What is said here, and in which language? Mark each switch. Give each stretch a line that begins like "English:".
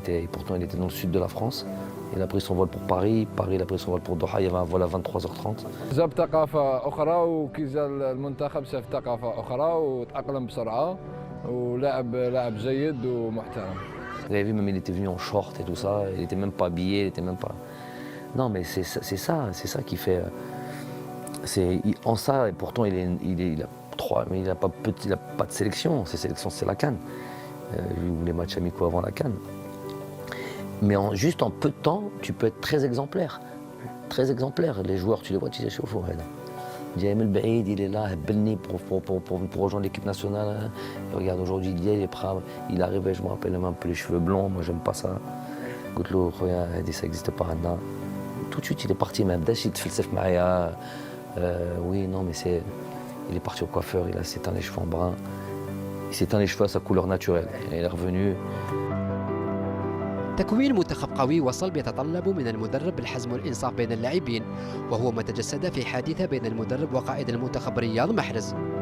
French: Pourtant, il était dans le sud de la France. Il a pris son vol pour Paris, il a pris son vol pour Doha, il y avait un vol à 23h30.
Arabic: جاب ثقافة أخرى وكي جا المنتخب شاف ثقافة أخرى وتأقلم بسرعة لاعب جيد ومحترم.
French: Vous avez vu, même il était venu en short et tout ça, il était même pas habillé, il était même pas... Non mais c'est ça qui fait... En ça, et pourtant il a pas de sélection, ses sélections c'est la CAN. Les matchs amicaux avant la CAN. Mais juste en peu de temps, tu peux être très exemplaire. Très exemplaire. Les joueurs, tu les vois, tu les chauffes au raid. Diamel Baïd, il est là, Belni pour rejoindre l'équipe nationale. Et regarde, aujourd'hui, il est prêt. Il arrivait, je me rappelle, même un peu les cheveux blonds. Moi, j'aime pas ça. Goutlo, regarde, ça n'existe pas maintenant. Tout de suite, il est parti, même. Dès qu'il te fait le Maria. Oui, non, mais c'est. Il est parti au coiffeur, il s'est teint les cheveux en brun. Il s'est teint les cheveux à sa couleur naturelle. Et il est revenu.
Arabic: تكوين منتخب قوي وصلب يتطلب من المدرب الحزم والإنصاف بين اللاعبين، وهو ما تجسد في حادثة بين المدرب وقائد المنتخب رياض محرز.